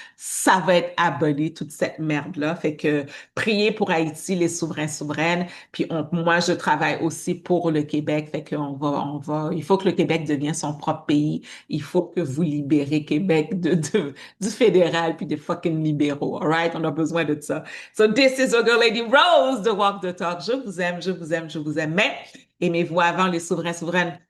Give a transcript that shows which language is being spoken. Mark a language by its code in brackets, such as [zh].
[fr] Ça va être aboli, toute cette merde-là. Fait que priez pour Haïti, les souverains, souveraines. Puis moi, je travaille aussi pour le Québec. Fait il faut que le Québec devienne son propre pays. Il faut que vous libérez Québec du fédéral puis des fucking libéraux. [en] All right? [fr] On a besoin de ça. [en] So this is your girl, Lady Rose, the walk the talk. [fr] Je vous aime, je vous aime, je vous aime. Mais aimez-vous avant les souverains, souveraines.